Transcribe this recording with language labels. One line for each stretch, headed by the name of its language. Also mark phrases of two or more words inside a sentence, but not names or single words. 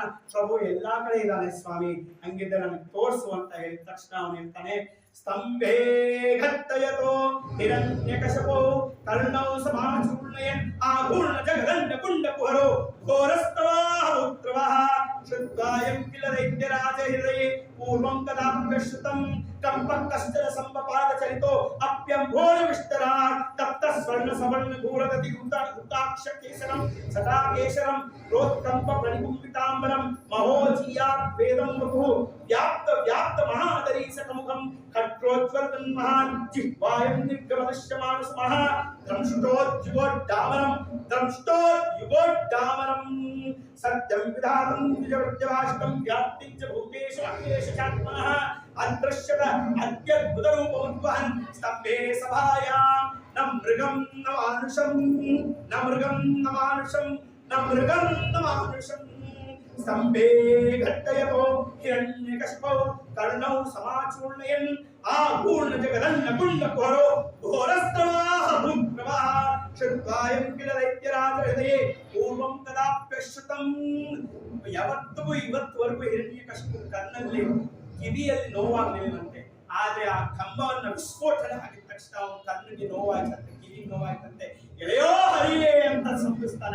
Kannada: ಪ್ರಭು ಎಲ್ಲಾ ಕಡೆ ಇದ್ದಾನೆ ಸ್ವಾಮಿ, ಹಂಗಿದ್ದ ನನಗೆ ತೋರಿಸು ಅಂತ ಹೇಳಿದ ತಕ್ಷಣ ಅವನು ಹೇಳ್ತಾನೆ, ಸ್ತಂಭೇ
Sanskrit: ಘಟ್ಟಯತೋ ಹಿರಣ್ಯಕಶಪೋ ಕರ್ಣೌ ಸಮಾಚೂರ್ಣಯನ್ ಆಘೂರ್ಣ ಜಗದಂಡ ಕುಂಡ ಕುಹರೋ ಘೋರಸ್ತವಾಹ ಉತ್ರವಃ ಶ್ರುತ್ವಾಯಂ ಕಿಲ ದೈತ್ಯರಾಜ ಹೃದಯೇ ಪೂರ್ವಂ ಕದಾಪ್ಯಶ್ರುತಂ ಕಂಪಃ ಕಶ್ಚನ ಸಂಪಪಾದ ಚರಿತೋ ಅಪ್ಯಂಭೋಳ ವಿಸ್ತರಾ ತಪ್ತ ಸ್ವರ್ಣ ಸವರ್ಣ ಘೋರಗತಿ ಹುತಾಕ್ಷ ಕೇಸರಂ ಸದಾ ಕೇಶರಂ ರೋತ್ಕಂಪ ಪ್ರಣಿಕುಂಬಿತಾಂಬರಂ ಮಹೋಜಿಯಾತ್ ವೇದಂ ವಪು ವ್ಯಾಪ್ತ ವ್ಯಾಪ್ತ ಮಹಾದರೀಸಕಮುಖಂ ಖಟ್ರೋಜ್ವಲನ್ ಮಹಾನ್ ಜಿಹ್ವಾಯಂ ನಿರ್ಗಮದಶ್ಯಮಾನಸ ಮಹಾ ದ್ರಂಷ್ಟೋಜ್ಜುಗೋಡ್ಡಾಮರಂ ದ್ರಂಷ್ಟೋಜ್ಜುಗೋಡ್ಡಾಮರಂ ಸತ್ಯಂ ವಿಧಾತಂ ದ್ವಿಜವೃತ್ಯವಾಷ್ಟಂ ವ್ಯಾಪ್ತಿಂ ಚ ಭೂತೇಷು ಅಖಿಲೇಷ ಚಾತ್ಮನಃ ಅದೃಶ್ಯದ ಅತ್ಯದ್ಭುತ ರೂಪವದ್ವಹನ್ ಸ್ತಂಭೇ ಸಭಾಯಾಂ ನ ಮೃಗಂ ನ ಮಾನುಷಂ ನ ಮೃಗಂ ನ ಮಾನುಷಂ ನ ಮೃಗಂ ನ ಮಾನುಷಂ ಸ್ತಂಭೇ ಘಟ್ಟಯತೋ ಹಿರಣ್ಯಕಶಿಪೋ ಕರ್ಣೌ ಸಮಾಚೂರ್ಣಯನ್ ಆಘೂರ್ಣ ಜಗದನ್ನ ಕುಂಡ ಕುಹರೋ ಘೋರಸ್ತವಾಹ ಭೂಪ್ರವಾಹ ಶ್ರುತ್ವಾಯಂ ಕಿಲ ದೈತ್ಯರಾಜ ಹೃದಯೇ ಪೂರ್ವಂ ಕದಾಪ್ಯಶ್ರುತಂ.
Kannada: ಯಾವತ್ತಿಗೂ ಇವತ್ತುವರೆಗೂ ಹಿರಣ್ಯಕಶಿಪು ಕಣ್ಣಲ್ಲಿ ಕಿವಿಯಲ್ಲಿ ನೋವಾಗಲಿಲ್ಲಂತೆ. ಆದ್ರೆ ಆ ಕಂಬವನ್ನ ವಿಸ್ಫೋಟನೆ ಆಗಿದ ತಕ್ಷಣ ಅವನ ಕಣ್ಣಿಗೆ ನೋವಾಯ್ತಂತೆ, ಕಿವಿಗೆ ನೋವಾಯ್ತಂತೆ. ಎಳೆಯೋ ಹರಿಯೇ ಅಂತ ಸಂಪಿಸ್ತಾನೆ.